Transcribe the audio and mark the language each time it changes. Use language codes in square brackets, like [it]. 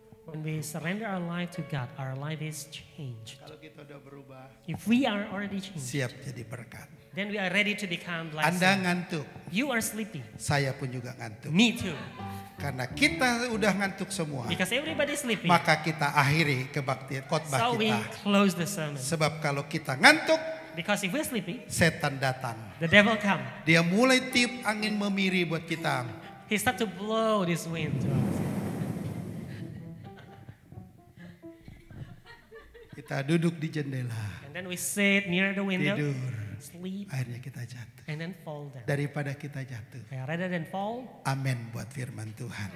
[en] When we surrender our life to God, our life is changed. [id] kalau kita udah berubah, [en] If we are already changed, [id] siap jadi berkat. [en] then we are ready to become [id] Anda [en] blessed. [id] ngantuk, [en] You are sleepy. [id] saya pun juga ngantuk. [en] Me too. [id] Karena kita udah ngantuk semua, [en] Because everybody is sleepy. [id] maka kita akhiri kebaktian khotbah [en] So we [id] kita. [en] close the sermon. [id] Sebab kalau kita ngantuk, [en] Because if we're sleepy, [id] setan datang. [en] the devil come. [id] Dia mulai tiup angin memiri buat kita. [en] He start to blow this wind to us. [id] Kita duduk di jendela, [en] And then we sit near the window, [id] tidur. [en] sleep, [id] Akhirnya kita jatuh. [en] and then fall down. [id] Daripada kita jatuh. [en] Rather than fall, [id] Amin buat firman Tuhan.